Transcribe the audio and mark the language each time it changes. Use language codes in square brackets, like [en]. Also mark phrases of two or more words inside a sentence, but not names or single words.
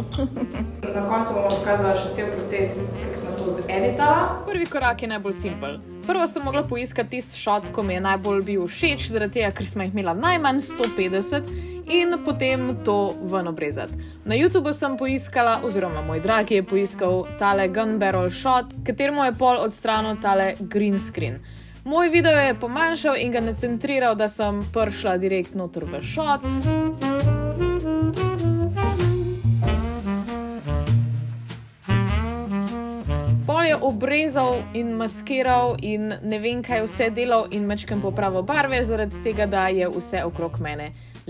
[sl] Na koncu bomo pokazala še cel proces, kako smo to zeditala. Prvi korak je najbolj simpel. Prvo sem mogla poiskati tisti shot, ko mi je najbolj bil všeč, zaradi tega, ker smo jih imela najmanj 150 in potem to ven obrezati. Na YouTubeu sem poiskala, oziroma moj dragi je poiskal tale [en] gun barrel shot, [sl] kateremu je pol odstranil tale [en] green screen. [sl] Moj video je pomanjšal in ga nacentriral, da sem prišla direkt noter v shot. je obrezal in maskiral in ne vem kaj vse delal in mečkem popravil barve, zaradi tega, da je vse okrog mene